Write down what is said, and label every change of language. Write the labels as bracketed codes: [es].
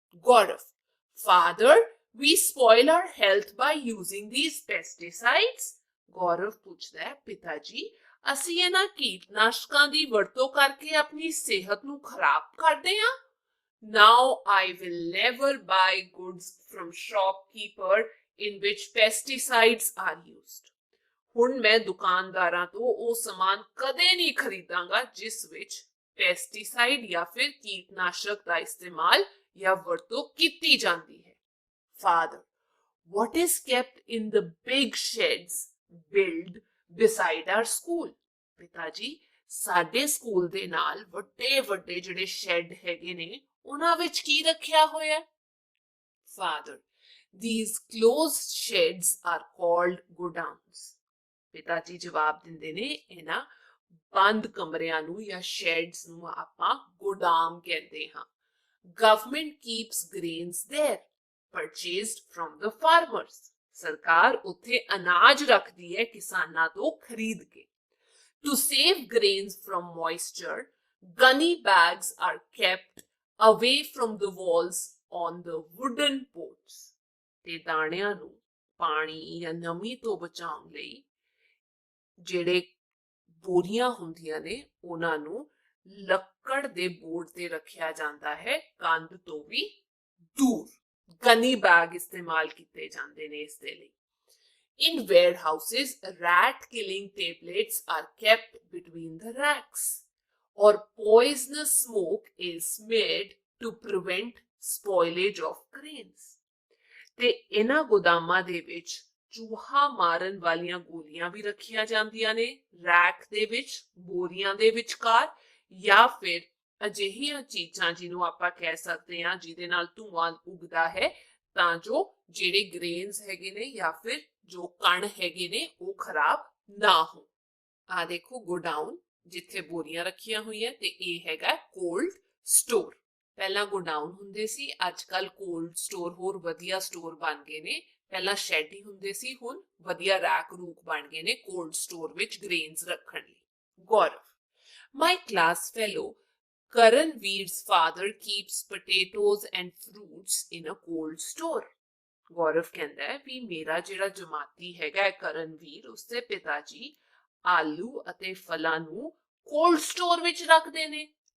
[en] Gaurav, Father, we spoil our health by using these pesticides. [pa] ਗੌਰਵ ਪੁੱਛਦਾ ਹੈ, ਪਿਤਾ ਜੀ ਅਸੀਂ ਇਹਨਾਂ ਕੀਟਨਾਸ਼ਕਾਂ ਦੀ ਵਰਤੋਂ ਕਰਕੇ ਆਪਣੀ ਸਿਹਤ ਨੂੰ ਖਰਾਬ ਕਰਦੇ ਹਾਂ। [en] Now I will never buy goods from shopkeeper in which pesticides are used. [pa] ਹੁਣ ਮੈਂ ਦੁਕਾਨਦਾਰਾਂ ਤੋਂ ਉਹ ਸਮਾਨ ਕਦੇ ਨਹੀਂ ਖਰੀਦਾਂਗਾ ਜਿਸ ਵਿੱਚ ਪੈਸਟੀਸਾਈਡ ਜਾਂ ਫਿਰ ਕੀਟਨਾਸ਼ਕ ਦਾ ਇਸਤੇਮਾਲ ਜਾਂ ਵਰਤੋਂ ਕੀਤੀ ਜਾਂਦੀ ਹੈ। [en] Father, what is kept in the big sheds built beside our school? [pa] ਪਿਤਾ ਜੀ ਸਾਡੇ ਸਕੂਲ ਦੇ ਨਾਲ ਵੱਡੇ ਵੱਡੇ ਜਿਹੜੇ ਸ਼ੈੱਡ ਹੈਗੇ ਨੇ ਉਹਨਾਂ ਵਿੱਚ ਕੀ ਰੱਖਿਆ ਹੋਇਆ? [en] Father, these closed sheds are called godowns. [pa] ਪਿਤਾ ਜੀ ਜਵਾਬ ਦਿੰਦੇ ਨੇ ਇਹਨਾਂ ਬੰਦ ਕਮਰਿਆਂ ਨੂੰ ਜਾਂ ਸ਼ੈਡਸ ਨੂੰ ਆਪਾਂ ਗੋਦਾਮ ਕਹਿੰਦੇ ਹਾਂ। [en] Government keeps grains there, purchased from the farmers. [pa] ਸਰਕਾਰ ਉੱਥੇ ਅਨਾਜ ਰੱਖਦੀ ਹੈ ਕਿਸਾਨਾਂ ਤੋਂ ਖਰੀਦ ਕੇ। [en] To save grains from moisture, gunny bags are kept away from the walls on the wooden boards. [pa] ਤੇ ਦਾਣਿਆਂ ਨੂੰ ਪਾਣੀ ਜਾਂ ਨਮੀ ਤੋਂ ਬਚਾਉਣ ਲਈ ਜਿਹੜੇ ਬੋਰੀਆਂ ਹੁੰਦੀਆਂ ਨੇ ਉਹਨਾਂ ਨੂੰ ਲੱਕੜ ਦੇ ਬੋਰਡ ਤੇ ਰੱਖਿਆ ਜਾਂਦਾ ਹੈ ਕੰਧ ਤੋਂ ਵੀ ਦੂਰ। ਗਨੀ ਬੈਗ ਇਸਤੇਮਾਲ ਕੀਤੇ ਜਾਂਦੇ ਨੇ ਇਸ ਦੇ ਲਈ। [en] In warehouses, rat killing tablets are kept between the racks, or poisonous smoke is made to prevent spoilage of grains. [pa] ਤੇ ਇਹਨਾਂ ਗੋਦਾਮਾਂ ਦੇ ਵਿੱਚ ਚੂਹਾ ਮਾਰਨ ਵਾਲੀਆਂ ਗੋਲੀਆਂ ਵੀ ਰੱਖੀਆਂ ਜਾਂਦੀਆਂ ਨੇ ਰੈਕ ਦੇ ਵਿੱਚ, ਬੋਰੀਆਂ ਦੇ ਵਿਚਕਾਰ, ਜਾਂ ਫਿਰ ਅਜਿਹੀਆਂ ਚੀਜ਼ਾਂ ਜਿਹਨੂੰ ਆਪਾਂ ਕਹਿ ਸਕਦੇ ਹਾਂ ਜਿਹਦੇ ਨਾਲ ਧੂਆਂ ਉੱਗਦਾ ਹੈ ਤਾਂ ਜੋ ਜਿਹੜੇ ਗ੍ਰੇਨਸ ਹੈਗੇ ਨੇ ਜਾਂ ਫਿਰ ਜੋ ਕਣ ਹੈਗੇ ਨੇ ਉਹ ਖਰਾਬ ਨਾ ਹੋ। ਆ ਦੇਖੋ ਗੋਡਾਊਨ ਜਿੱਥੇ ਬੋਰੀਆਂ ਰੱਖੀਆਂ ਹੋਈਆਂ ਤੇ ਇਹ ਹੈਗਾ ਕੋਲਡ ਸਟੋਰ। ਪਹਿਲਾਂ ਗੋਡਾਊਨ ਹੁੰਦੇ ਸੀ, ਅੱਜ ਕੱਲ ਕੋਲਡ ਸਟੋਰ ਹੋਰ ਵਧੀਆ ਸਟੋਰ ਬਣ ਗਏ ਨੇ। ਪਹਿਲਾਂ ਸ਼ੈਡ ਹੀ ਹੁੰਦੇ ਸੀ, ਹੁਣ ਵਧੀਆ ਰੈਕ ਰੂਕ ਬਣ ਗਏ ਨੇ ਕੋਲਡ ਸਟੋਰ ਵਿੱਚ ਗ੍ਰੇਨਸ ਰੱਖਣ ਲਈ। [en] Gaurav, my class fellow Karanveer's father keeps potatoes and fruits in a cold store. [pa] ਗੌਰਵ ਕਹਿੰਦਾ ਹੈ ਵੀ ਮੇਰਾ ਜਿਹੜਾ ਜਮਾਤੀ ਹੈਗਾ ਕਰਨਵੀਰ ਉਸਦੇ ਪਿਤਾ ਜੀ ਆਲੂ ਅਤੇ ਫਲਾਂ ਨੂੰ ਕੋਲਡ ਸਟੋਰ ਵਿੱਚ ਰੱਖਦੇ ਨੇ।